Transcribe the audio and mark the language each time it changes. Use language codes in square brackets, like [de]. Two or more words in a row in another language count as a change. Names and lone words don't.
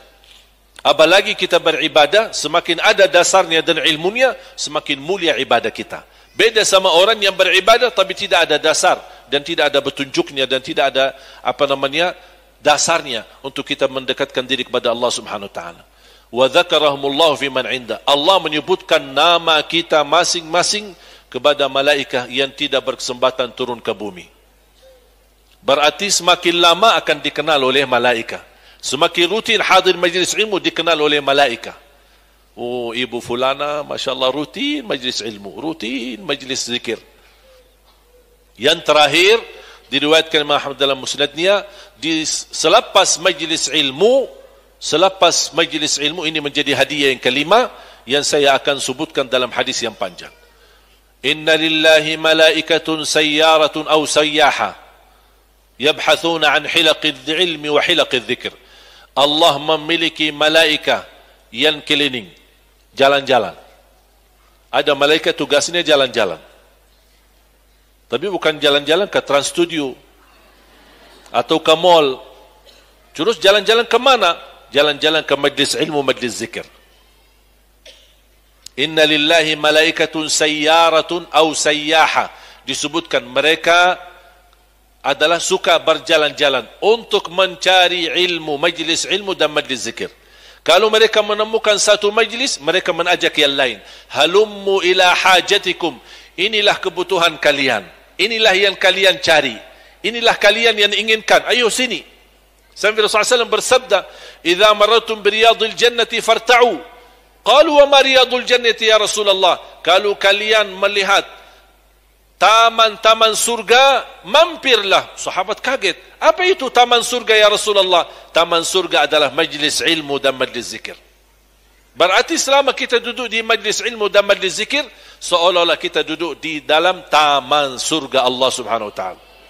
[id] Apalagi kita beribadah, semakin ada dasarnya dan ilmunya, semakin mulia ibadah kita. Beda sama orang yang beribadah tapi tidak ada dasar dan tidak ada petunjuknya dan tidak ada dasarnya untuk kita mendekatkan diri kepada [ar] الله سبحانه وتعالى. وذكرهم الله في من عنده. [id] Allah menyebutkan nama kita masing-masing kepada malaikat yang tidak berkesempatan turun ke bumi. Berarti semakin lama akan dikenal oleh malaikat. Semakin rutin hadir majlis ilmu dikenal oleh malaikat. Oh, ibu fulana, [ar] ما شاء الله, [id] rutin majlis ilmu, rutin majlis zikir. Yang terakhir, diriwayatkan Imam Ahmad dalam musnadnya, selepas majlis ilmu, ini menjadi hadiah yang kelima, yang saya akan sebutkan dalam hadis yang panjang. [ar] إن لله ملائكة سيارة أو سياحة، يبحثون عن حلق العلم وحلق الذكر. [id] Allah memiliki malaikat yang keliling, jalan-jalan. Ada malaikat tugasnya jalan-jalan. Tapi bukan jalan-jalan ke Trans Studio atau ke mall. Terus jalan-jalan ke mana? Jalan-jalan ke majlis ilmu, majlis zikir. [ar] إن لله ملائكة سيارة أو سياحة. [id] Disebutkan mereka adalah suka berjalan-jalan untuk mencari ilmu, majlis ilmu dan majlis zikir. Kalau mereka menemukan satu majlis, mereka mengajak yang lain. [ar] هلموا إلى حاجتكم. [id] Inilah kebutuhan kalian. inilah yang kalian cari, inilah kalian yang inginkan, ayo sini. Sampai Rasulullah SAW bersabda, [ar] "إذا مررتم برياض الجنة فارتعوا." قالوا وما رياض الجنة يا رسول الله? [id] Kalau kalian melihat taman-taman surga, mampirlah. Sahabat kaget. Apa itu taman surga [ar] يا رسول الله? [id] Taman surga adalah majlis ilmu dan majlis zikir. Berarti selama kita duduk di majlis ilmu dan majlis zikir, seolah-olah kita duduk di dalam taman surga [ar] الله سبحانه وتعالى.